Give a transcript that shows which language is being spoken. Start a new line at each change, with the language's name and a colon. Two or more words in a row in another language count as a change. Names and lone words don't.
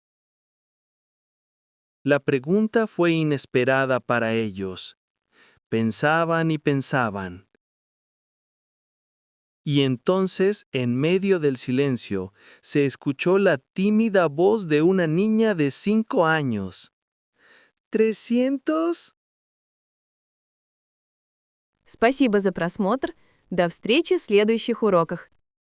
Spanish: La pregunta fue inesperada para ellos. Pensaban y pensaban. Y entonces, en medio del silencio, se escuchó la tímida voz de una niña de 5 años. «¿300?»
Russian: Спасибо за просмотр. До встречи в следующих уроках.